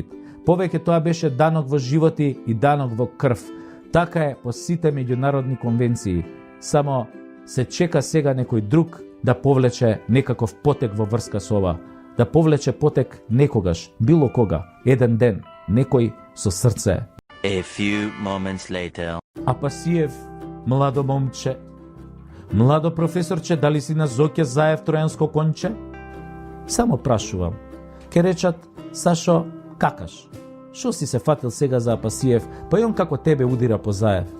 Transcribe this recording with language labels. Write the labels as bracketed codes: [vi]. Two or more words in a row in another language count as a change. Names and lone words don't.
[mk] Повеќе тоа беше данок во животи и данок во крв. Така е по сите меѓународни конвенции. Само се чека сега некој друг да повлече некаков потек во врска со ова. да повлече потек некогаш, било кога, еден ден, некој со срце. [en] A few moments later. [mk] Апасиев, младо момче, младо професорче, дали си на Зоќе Заев тројанско конче? Само прашувам. Ке речат, Сашо, какаш? Шо си се фатил сега за Апасиев, па и он како тебе удира по Заев?